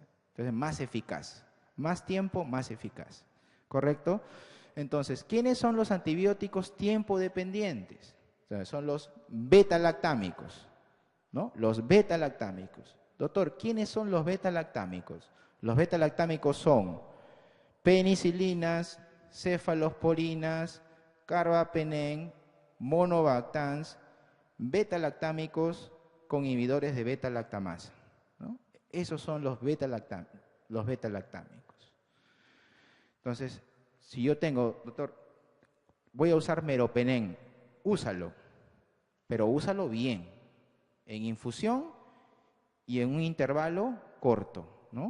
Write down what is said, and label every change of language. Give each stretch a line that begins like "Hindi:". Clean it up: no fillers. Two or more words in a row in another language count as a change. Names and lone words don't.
Spanish: Entonces, más eficaz. Más tiempo, más eficaz. ¿Correcto? Entonces, ¿quiénes son los antibióticos tiempo dependientes? O sea, son los beta-lactámicos, ¿no? Los beta-lactámicos. Doctor, ¿quiénes son los beta-lactámicos? Los beta-lactámicos son penicilinas, cefalosporinas, carbapenem, monobactans, beta-lactámicos con inhibidores de beta-lactamasa, ¿no? Esos son los beta-lactámicos. Entonces, si yo tengo, doctor, voy a usar meropenem, úsalo, pero úsalo bien, en infusión y en un intervalo corto, ¿no?